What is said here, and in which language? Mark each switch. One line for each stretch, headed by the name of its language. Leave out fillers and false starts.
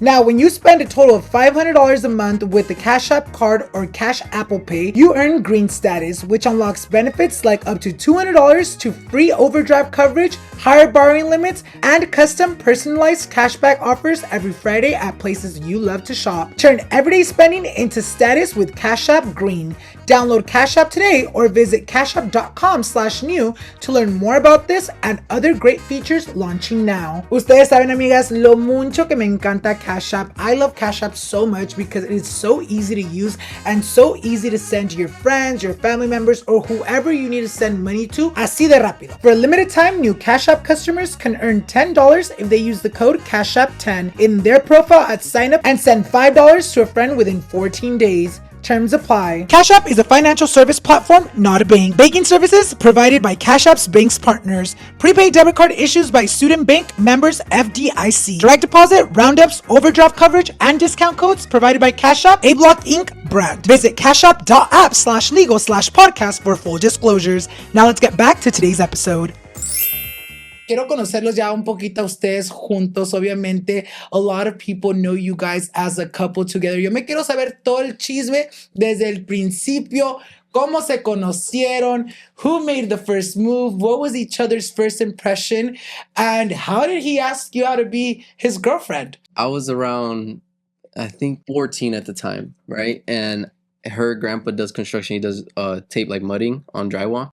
English: Now, when you spend a total of $500 a month with the Cash App card or Cash Apple Pay, you earn Green status, which unlocks benefits like up to $200 to free overdraft coverage, higher borrowing limits, and custom personalized cashback offers every Friday at places you love to shop. Turn everyday spending into status with Cash App Green. Download Cash App today or visit cashapp.com/new to learn more about this and other great features launching now.
Spanish: Ustedes saben, amigas, lo mucho que me encanta Cash App.
English: I love Cash App so much because it is so easy to use and so easy to send to your friends, your family members, or whoever you need to send money to,
Spanish: así de rápido.
English: For a limited time, new Cash App customers can earn $10 if they use the code CashApp10 in their profile at sign up and send $5 to a friend within 14 days. Terms apply. Cash App is a financial service platform, not a bank. Banking services provided by Cash App's banks partners. Prepaid debit card issues by Student Bank members FDIC. Direct deposit, roundups, overdraft coverage, and discount codes provided by Cash App, A Block Inc. brand. Visit cashapp.app/legal/podcast for full disclosures. Now let's get back to today's episode.
Spanish: Quiero conocerlos ya un poquito a ustedes juntos. Obviamente,
English: a lot of people know you guys as a couple together.
Spanish: Yo me quiero saber todo el chisme desde el principio. ¿Cómo se conocieron?
English: Who made the first move? What was each other's first impression? And how did he ask you out to be his girlfriend? I was around I think 14 at the time, right? And her grandpa does construction. He does tape like mudding on drywall.